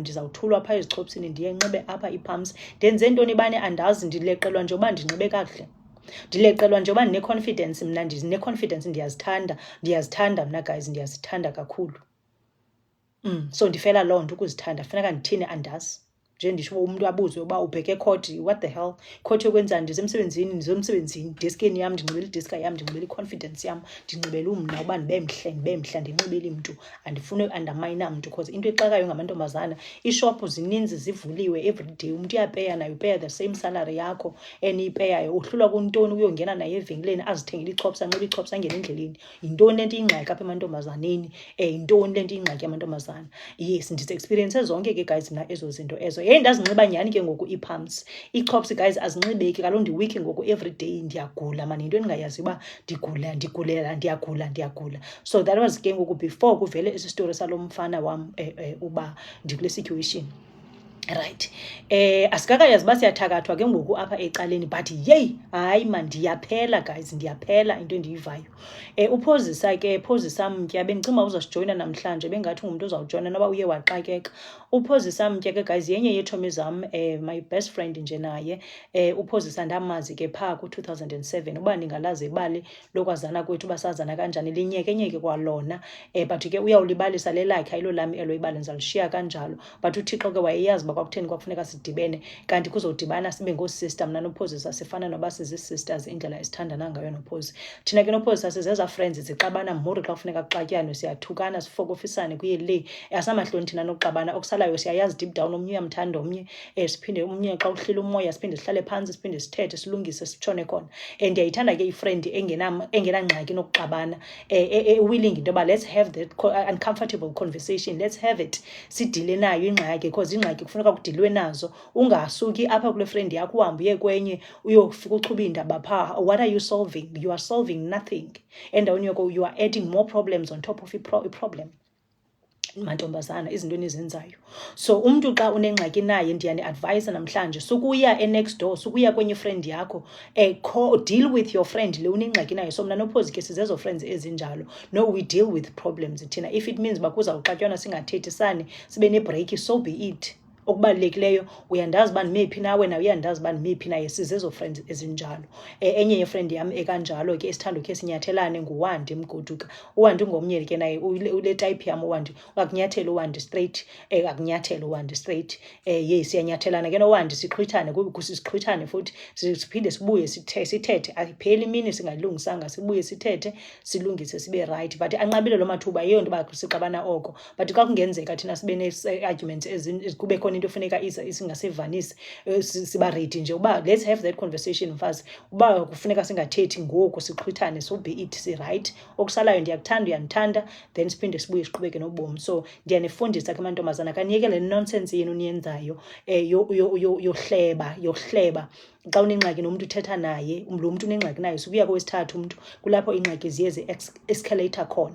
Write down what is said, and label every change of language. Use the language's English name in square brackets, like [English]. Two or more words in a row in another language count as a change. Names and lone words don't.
[Xhosa] Ndizawuthulwa phaa ezichopsini ndiye nxibe apha ii-pumps. Ndenze ntoni bani andazi. Ndileqelwa njengoba ndinxibe kakuhle. Ndileqelwa njengoba ndine-confidence. Mna ndine-confidence, ndiyazithanda mna guys, ndiyazithanda kakhulu. So ndifela loo nto ukuzithanda. Funeka ndithini andazi. Nje ndisho umntu abuzwe uba ubheke court, [English] what the hell court [Xhosa] yokwenzani? Ndisemsebenzini deskeni yam ndinxibele ideska yam, ndinxibele i-confidence yam, ndinxibele umna uba ndibe mhla ndinxibele mntu. Andifuni uandamayina mntu because into exakayo ngamantombazana iishophu zininzi zivuliwe everyday. Umntu uyapeya naye, upeya [English] the same salary [Xhosa] yakho eniyipeyayo. Uhlulwa kuntoni uyongena naye evenkileni azithengele ii-chops, anxibe ii-chops angene endleleni? Yintoni le nto iyingxaki apha emantombazaneni? Yintoni le nto iyingxaki yamantombazana? Yes, ndizi-experience zonke ke guys mna ezo zinto ezo. Ndazinxiba nyhani ke ngoku ii-pumps. Ii-chops guys azinxibeki. Kaloku ndiwiki ngoku everyday ndiyagula mani. Yinto endingayazi uba ndiyagula. [English] So that was [Xhosa] ke ngoku before kuvele esi story salo mfana wam uba ndikule situation. Right. Asikakayazi uba siyathakathwa ke ngoku apha ecaleni but yeyi hayi man ndiyaphela guys, ndiyaphela into endiyivayo. uPhozisa Mtya bendicinga uzasijoyina namhlanje, bengathi ngumntu uzawujoyina noba uye waxakeka. uPhozisa Mtya ke guys yenye yeetshomi zam, [English] my best friend [Xhosa] nje naye. uPhozisa ndamazi ke phaa ku-2007 uba ndingalazi ibali lokwazana kwethu uba sazana kanjani linyekenyeke kwalona. But ke uyawulibalisa lelakhe ayilo lami elo ibali, ndizalishiya kanjalo. But uThixo ke wayeyazi uba kwakutheni kwakufuneka sidibene kanti kuzodibana sibe ngoosister. Mna noPhozisa sifana noba sizi-sisters indlela esithandana ngayo noPhozi. Thina ke noPhozisa sizeza friends zixabana more xa kufuneka kuxatyanwe, siyathukana sifokofisane kuye le. Asamahloni thina nokuxabana. Okusalayo siyayazi [English] deep down [Xhosa] omnye uyamthanda omnye. Siphinde omnye xa uhlile umoya siphinde sihlale phantsi siphinde sithethe silungise sitshone khona. Ndiyayithanda ke ifriend engenangxaki nokuxabana, willing into yoba [English] let's have that uncomfortable conversation, let's have it, [Xhosa] sidile nayo ingxaki because ingxaki kufuneka kudilwe nazo. Ungasuki apha kule friend yakho uhambe uye kwenye uyofika uchuba iindaba phaa. [English] What are you solving? You are solving nothing. [Xhosa] Endaweni yoko [English] you are adding more problems on top of a problem. [Xhosa] mantombazana izinto enizenzayo. So umntu xa unengxaki naye ndiyani-advise namhlanje sukuya [English] next door, [Xhosa] sukuya kwenye friend yakho, [English] deal with your friend [Xhosa] le unengxaki nayo. So mna noPhozi ke sizezo friends ezinjalo. [English] No, we deal with problems thina. If it means [Xhosa] uba kuzawuxatyanwa singathethisani sibe nebreak, [English] so be it. [Xhosa] Okubalulekileyo uyandazi uba ndime phi nawe, nawe uyandazi uba ndime phi naye, sizezo friends ezinjalo. Enye yefriend yam ekanjalo ke esithanda ukhe sinyathelane nguWandi Mgoduka. uWandi ngomnye ke naye ule type yam uWandi, akunyathela uWandi straight, akunyathela uWandi straight. Siyanyathelana ke noWandi, siqhwithane sisixhwithane futhi siphinde sibuye sithethe. Ayipheli imini singalungisanga, sibuye sithethe silungise sibe right. But anqabile lo mathuba, yiyo nto uba sixabana oko. But xa kungenzeka thina sibe ne-arguments kube khona into efuneka isingasivanisi, siba ready nje uba [English] let's have that conversation [Xhosa] mfazi. Uba kufuneka singathethi ngoku siqhwithane, [English] so be it, si-right. [Xhosa] Okusalayo ndiyakuthanda, uyanithanda, then siphinde sibuye siqhubeke nobomi. So ndiyanifundisa ke mantombazana, kaniyekele nonsense yenu niyenzayo yohleba. Xa unengxaki nomntu uthetha naye, lo mntu unengxaki naye, sukuya kowesithathu umntu, kulapho iingxaki ziye zi-escalate khona.